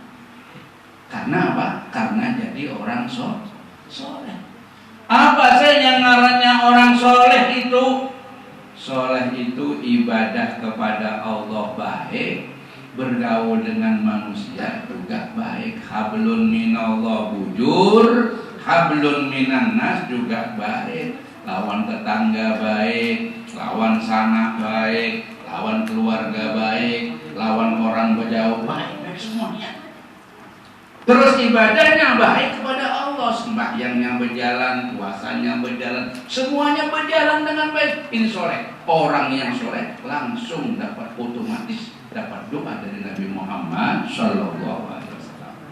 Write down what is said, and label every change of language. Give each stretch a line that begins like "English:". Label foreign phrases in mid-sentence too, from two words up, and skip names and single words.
Indonesian: Karena apa? Karena jadi orang soleh. Apa sih yang ngarannya orang soleh itu? Soleh itu ibadah kepada Allah baik, bergaul dengan manusia juga baik.
Arabic: Hablun minallah bujur, hablun minan nas
Indonesian: juga baik. Lawan tetangga baik, lawan sanak baik, lawan keluarga baik, lawan orang berjauh baik semuanya. Terus ibadahnya baik kepada Allah. Allah, sembahyangnya berjalan, puasanya berjalan, semuanya berjalan dengan baik. Ini soleh. Orang yang soleh langsung dapat otomatis dapat doa dari Nabi Muhammad
Arabic: Sallallahu Alaihi Wasallam.